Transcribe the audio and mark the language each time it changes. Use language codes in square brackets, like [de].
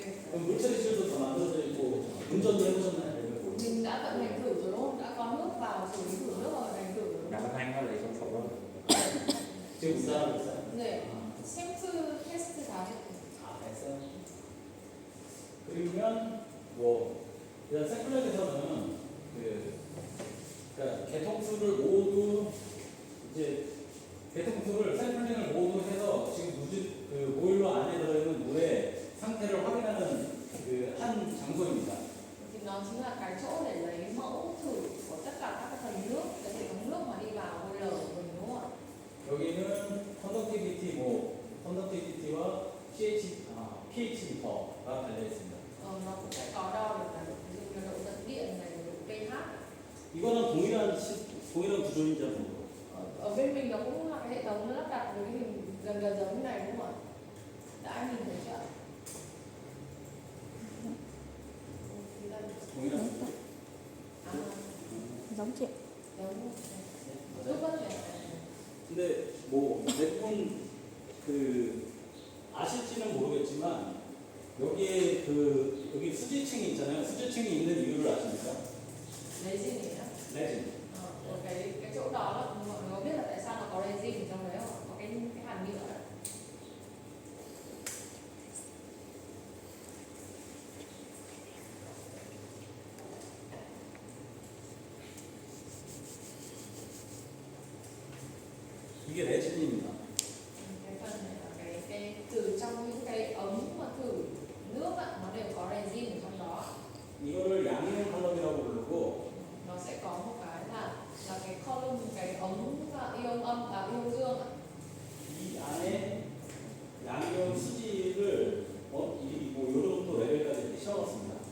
[ko] 그럼 물처리실도 다 만들어져 있고 운전도 해보셨나요? [vi] Mình đã vận hành thử rồi đúng không? Đã có nước vào xử lý thử nước và vận hành thử rồi đúng đã không? vận hành rồi trong sổ rồi. [ko] 지금 운전하고 있어요? 네. 샘플 테스트 다 했고. 아, 됐어요. 그러면 뭐 일단 샘플렉에서는 그러니까 개통수를 모두 이제 개통수를 샘플링을 모두 해서 지금 그 보일러 안에 들어있는 물의 상태를 확인하는 그 한 장소입니다. [vi] Thì nó chính là cái chỗ để lấy mẫu thử của tất cả các cái phần nước, cái hệ thống nước mà đi vào boiler của mình đúng không ạ? [ko] 여기는 컨덕티비티와 pH 미터가 달려 있습니다. [vi] Nó cũng sẽ có đo được là ví dụ như độ dẫn điện này, độ pH. [ko] 이거는 동일한 구조인지 한번 보고. [vi] Ở bên mình nó cũng là cái hệ thống nó lắp đặt với cái hình gần gần giống như này đúng không ạ? Đã nhìn thấy chưa? [ko] 동일한 À, [vi] giống chị. giống [ko] 맞아요? 똑같네. 근데 뭐 대부분 그 아실지는 모르겠지만 여기에 여기 수지층이 있잖아요. 수지층이 있는 이유를 아십니까? Resin이에요? 레진. [vi] Ở cái chỗ đó là mọi người có biết là tại sao nó có resin ở trong đấy không? Có cái hàm nhựa đó. [ko] 이게 레진입니다. [vi] Cái phần này là cái từ trong những cái ống mà thử nước á, nó đều có resin ở trong đó. [ko] 이거를 양이온 칼럼이라고 부르고 [vi] Nó sẽ có một cái là cái column, cái ống ion âm và ion dương ạ. [ko] 이 안에 양이온 수지를 뭐 요 정도 레벨까지 이렇게 씌워놨습니다.